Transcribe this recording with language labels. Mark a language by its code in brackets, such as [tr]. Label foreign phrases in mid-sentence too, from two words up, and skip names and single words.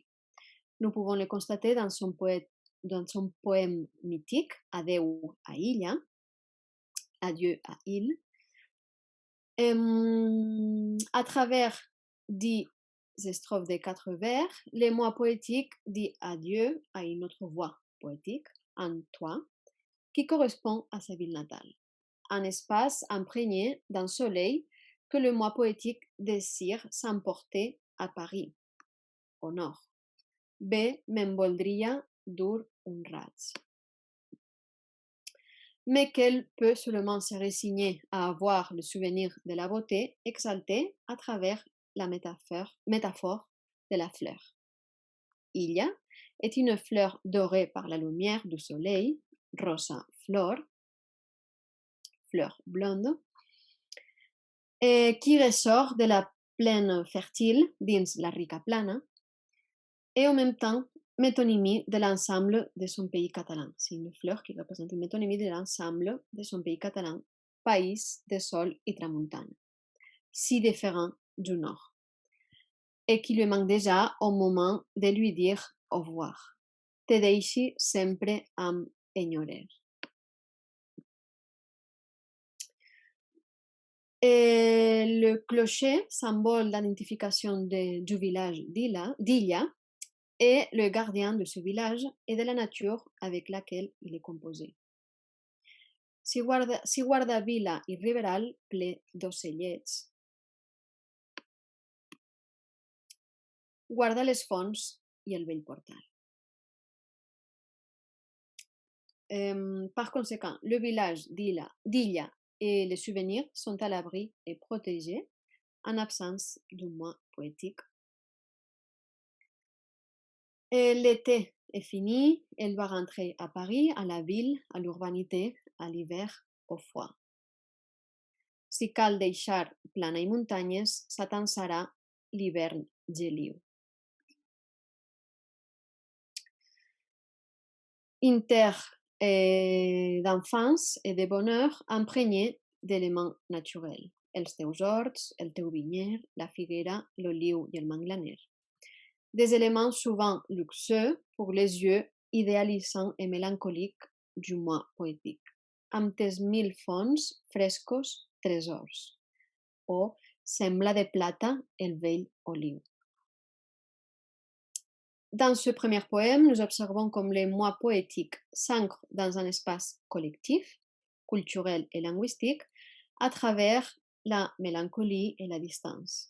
[fr] Nous pouvons le constater dans son poème mythique Adeu a Illa, Adieu à Île, à travers 10 strophes de 4 vers, les mots poétiques dit adieu à une autre voix poétique, en toi, qui correspond à sa ville natale. Un espace imprégné d'un soleil que le moi poétique désire s'emporter à Paris, au nord. [ca] Bé me'n voldria dur un raig. [fr] Mais qu'elle peut seulement se résigner à avoir le souvenir de la beauté exaltée à travers la métaphore de la fleur. Illa est une fleur dorée par la lumière du soleil, [ca] rosa flor, [fr] fleur blonde, et qui ressort de la plaine fertile [ca] dins la rica plana, [fr] et en même temps métonymie de l'ensemble de son pays catalan. C'est une fleur qui représente une métonymie de l'ensemble de son pays catalan, pays de sol et tramuntana, si différent du nord, et qui lui manque déjà au moment de lui dire au revoir. [ca] Te deixi sempre amb enyorer. [fr] Et le clocher, symbole d'identification du village d'Illa, est le gardien de ce village et de la nature avec laquelle il est composé. [ca] Si guarda vila i riberal ple d'ocellets, guarda les fonts i el vell portal. [fr] Par conséquent, le village d'Illa et les souvenirs sont à l'abri et protégés en absence du moi poétique. Et l'été est fini, elle va rentrer à Paris, à la ville, à l'urbanité, à l'hiver, au froid. [ca] Si cal deixar plana i muntanyes, s'atansarà l'hivern geliu. [fr] Une terre d'enfance et de bonheur imprégnée d'éléments naturels. [ca] Els teus horts, el teu vinyer, la figuera, l'oliu i el manglaner. [fr] Des éléments souvent luxueux pour les yeux idéalisants et mélancoliques du moi poétique. [ca] Amb tes 1000 fonts, frescos, tresors. O sembla de plata el vell oliu. [fr] Dans ce premier poème, nous observons comme le moi poétique s'ancre dans un espace collectif, culturel et linguistique, à travers la mélancolie et la distance.